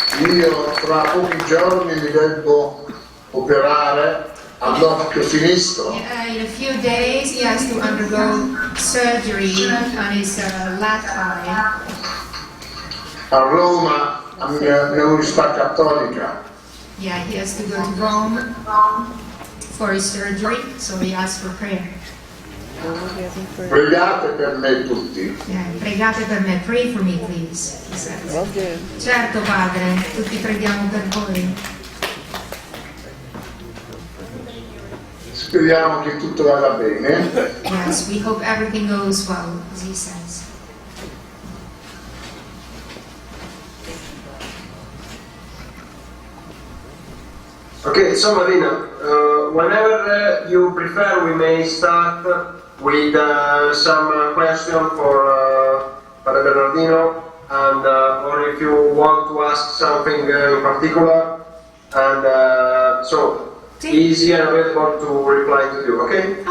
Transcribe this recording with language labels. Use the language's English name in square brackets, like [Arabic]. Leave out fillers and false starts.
[Italian] Io tra pochi giorni mi devo operare all'occhio sinistro. [English] In a few days he has to undergo surgery on his left eye. [Italian] A Roma, all'Università Cattolica. [English] Yeah, he has to go to Rome for his surgery, so he asks for prayer. [Italian] Pregate per me tutti. [English] Yeah, [Italian] pregate per me, [English] pray for me please, he says. Okay. [Italian] Certo Padre, tutti preghiamo per voi. Speriamo che tutto vada bene. [English] Yes, we hope everything goes well, as he says. Okay, so Marina, whenever you prefer, we may start with some question for Padre Bernardino, and or if you want to ask something in particular, and so easy and available to reply to you, okay?